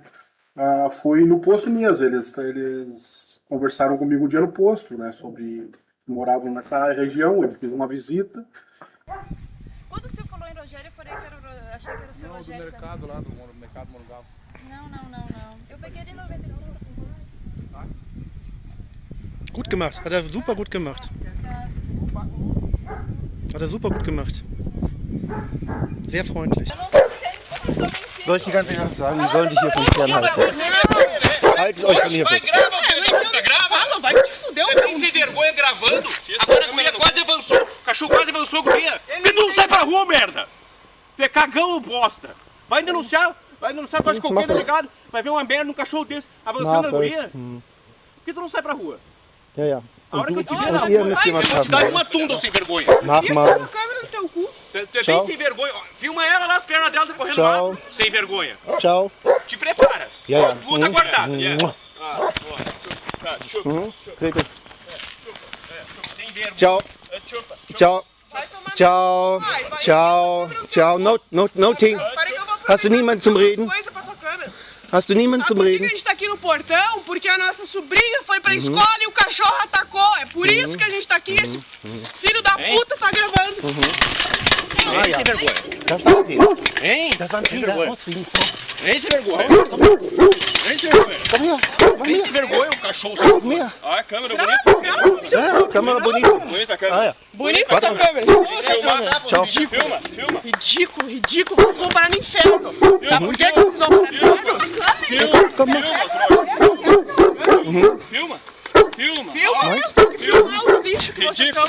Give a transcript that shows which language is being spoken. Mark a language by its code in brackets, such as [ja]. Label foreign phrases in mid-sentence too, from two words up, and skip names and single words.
[pt] Foi no posto mesmo, eles conversaram comigo um dia no posto, né? Sobre que moravam nessa região, ele fez uma visita. Quando o senhor falou em Rogério, eu achei que era o seu Rogério. Do mercado também. Lá, do mercado Monungava. Não. Eu peguei ele em 95. [de] Gut gemacht, hat er super gut gemacht. Hat er super gut gemacht. Sehr freundlich. Soll ich die ganze Nacht sagen, die sollen dich hier vom fernhalten. Haltet euch von hier weg. [pt] Não, vai te fuder, um sem vergonha gravando. Agora a guria quase avançou, o cachorro quase avançou a guria. Por que tu não sai pra rua, merda? Tu é cagão ou bosta? Vai denunciar tua escoqueira ligado, vai ver uma merda, um cachorro desse avançando a guria. Por que tu não sai pra rua? [de] Ja. [pt] A hora que eu te ver na rua, vai te dar uma tunda sem vergonha. [de] Mach mal. [pt] Câmera no teu cu. Tu é bem sem vergonha. Filma ela lá, as pernas dela correndo lá. Sem vergonha. Tchau. Te prepara. [de] Ja. [pt] Tu tá guardado. Tchau. Tchau. Tchau. Tchau. Tchau. No ting. [de] Hast du niemanden zum Reden? Hast du niemanden zum Reden? [pt] A gente tá aqui no portão porque a nossa sobrinha foi pra escola e o cachorro atacou. É por isso que a gente tá aqui. Filho da puta tá gravando. Sem vergonha. [de] Das war sie. [pt] Hein? [de] Das waren [pt] Sem [de] Sie. [pt] vergonha. Sem Sem vergonha. Sem vergonha o cachorro. [de] Komm her. [pt] Ah, a câmera bonita. [de] Ja, Kamera bonita. [pt] Bonita a câmera. [de] Ah, ja. [pt] Bonita essa câmera. Tchau. Filma. Ridículo. Vamos parar no inferno. Sabe por que vocês vão parar no inferno? Filma. Filma o lixo que vocês estão.